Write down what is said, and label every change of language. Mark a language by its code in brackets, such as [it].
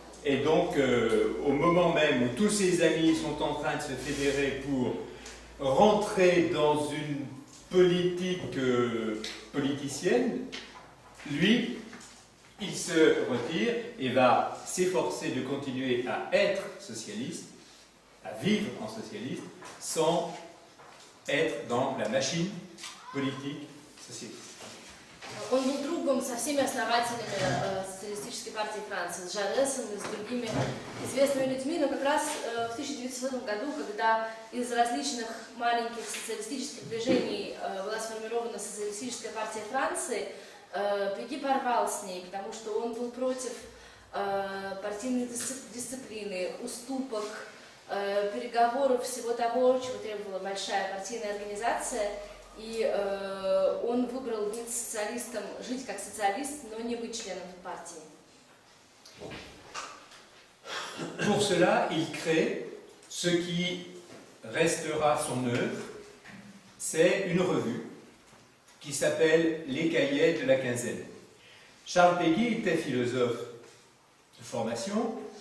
[fr] Et donc, au moment même où tous ses amis sont en train de se fédérer pour rentrer dans une politique politicienne, lui, il se retire et va s'efforcer de continuer à être socialiste, à vivre en socialiste, sans être dans la machine politique socialiste. [ru] Он был другом со всеми основателями социалистической партии Франции, с Жаресом и с другими известными людьми, но как раз в 1900 году, когда из различных маленьких социалистических движений была сформирована социалистическая партия Франции, Péguy порвал с ней, потому что он был против партийной дисциплины, уступок, переговоров, всего того, чего требовала большая партийная организация. И он выбрал быть социалистом, жить как социалист, но не быть членом партии. [fr] Pour cela, il crée ce qui restera son œuvre, c'est une revue qui s'appelle Les Cahiers de la Quinzaine. Charles Péguy était philosophe de formation.